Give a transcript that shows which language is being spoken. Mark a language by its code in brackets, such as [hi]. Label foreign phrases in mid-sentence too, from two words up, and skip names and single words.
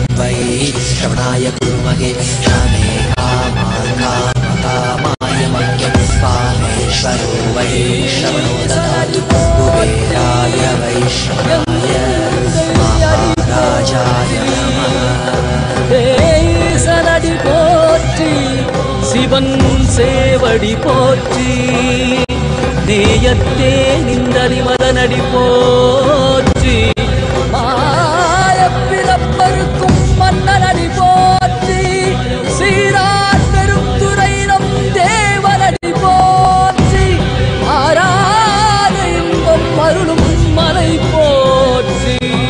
[sa] वै श्रवणाय कुर्महे क्षमे कामान् कामकामाय मह्यं स्वामेश्वरो वै श्रवणो ददातु कुबेराय वैष्णवाय महाराजाय नमः [ta] சனடி போற்றி சிவன் சேவடி போற்றி நேயத்தே நிந்தடி மதனடி போற்றி மாயப்பிறப்பருக்கும் மன்னனடி போற்றி சீரார் பெரும் துறை நம் தேவனடி போற்றி ஆராத இன்பம் அருளும் மலை போற்றி